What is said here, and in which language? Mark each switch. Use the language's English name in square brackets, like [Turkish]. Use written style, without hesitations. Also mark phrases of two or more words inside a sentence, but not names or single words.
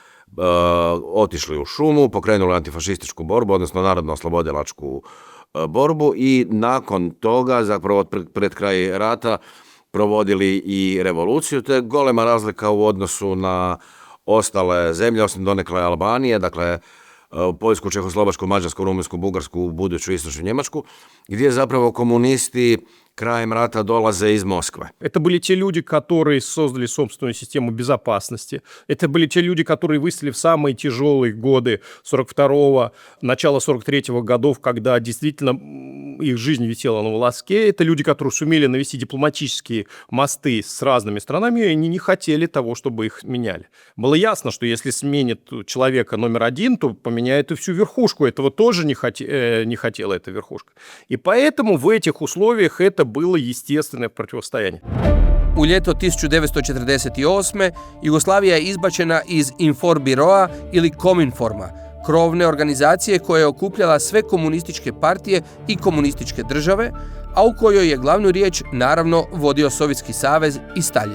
[Croatian] otišli u šumu, pokrenuli antifašističku borbu, odnosno narodno-oslobodilačku borbu i nakon toga, zapravo pred kraj rata, provodili i revoluciju. To je golema razlika u odnosu na ostale zemlje, osim donekle Albanije, dakle Poljsku, Čehoslovačku, Mađarsku, Rumunjsku, Bugarsku, buduću istočnu Njemačku, gdje zapravo komunisti краем рата долазе из Москвы. [Russian] Это были те люди, которые создали собственную систему безопасности. Это были те люди, которые выстрелили в самые тяжелые годы 42-го, начала 43-го годов, когда действительно их жизнь висела на волоске. Это люди, которые сумели навести дипломатические мосты с разными странами, и они не хотели того, чтобы их меняли. Было ясно, что если сменит человека номер один, то поменяет и всю верхушку. Этого тоже не хотела эта верхушка. И поэтому в этих условиях это было естественное противостояние. [Croatian] U ljeto 1948. Jugoslavija je izbačena iz Informbiroa ili Kominforma, krovne organizacije koja je okupljala sve komunističke partije i komunističke države, a u kojoj je glavnu riječ naravno vodio Sovjetski savez i Staljin.